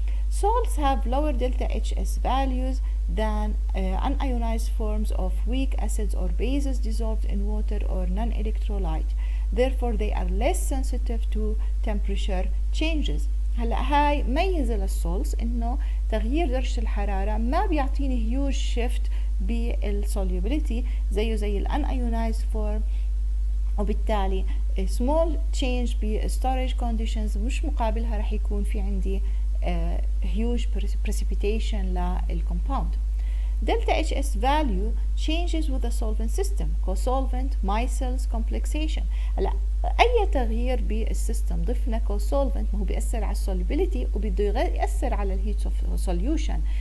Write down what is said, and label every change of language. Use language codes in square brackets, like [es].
[en] Salts have lower delta HS values than unionized forms of weak acids or bases dissolved in water or non-electrolyte. Therefore, they are less sensitive to temperature changes. [ar] هلا هاي ميزة للسولز إنه تغيير درجة الحرارة ما بيعطيني huge shift بالsolubility زي unionized form، وبالتالي small change بالstorage conditions مش مقابلها رح يكون في عندي huge precipitation للكومباوند. [en] Delta HS value changes with the solvent system, co-solvent, micelles, complexation. [ar] هلا أي تغيير بالسيستم ضفنا co-solvent ما هو بيأثر على solubility وبده يأثر على الهيت of solution.